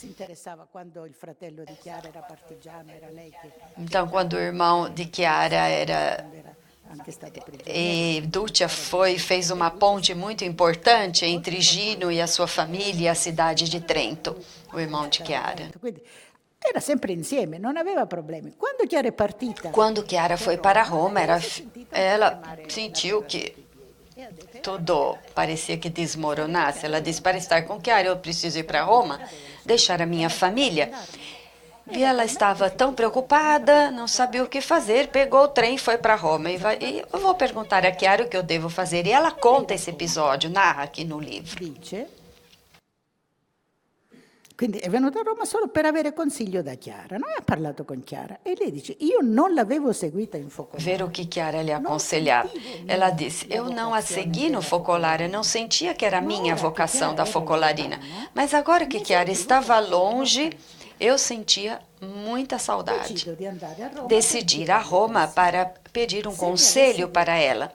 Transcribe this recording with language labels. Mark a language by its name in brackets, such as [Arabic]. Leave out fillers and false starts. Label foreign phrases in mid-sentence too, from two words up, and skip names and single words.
[Portuguese] Então, quando o irmão de Chiara era... E Duccia fez uma ponte muito importante entre Gino e a sua família e a cidade de Trento, o irmão de Chiara. Era sempre insieme, não havia problema. Quando Chiara é partita... Quando Chiara foi para Roma, ela sentiu que tudo parecia que desmoronasse. Ela disse, para estar com Chiara, eu preciso ir para Roma, deixar a minha família. E ela estava tão preocupada, não sabia o que fazer, pegou o trem e foi para Roma. E eu vou perguntar a Chiara o que eu devo fazer. E ela conta esse episódio, narra aqui no livro. [Italian] Quindi è venuta a Roma solo per avere consiglio da Chiara. Noi ha parlato con Chiara e lei dice, io non l'avevo seguita in focolare. [Portuguese] Ver o que Chiara lhe aconselhava. Ela disse, eu não a segui no focolare, não sentia que era a minha vocação da focolarina. Mas agora que Chiara estava longe, eu sentia muita saudade. Decidi ir a Roma para pedir um conselho para ela.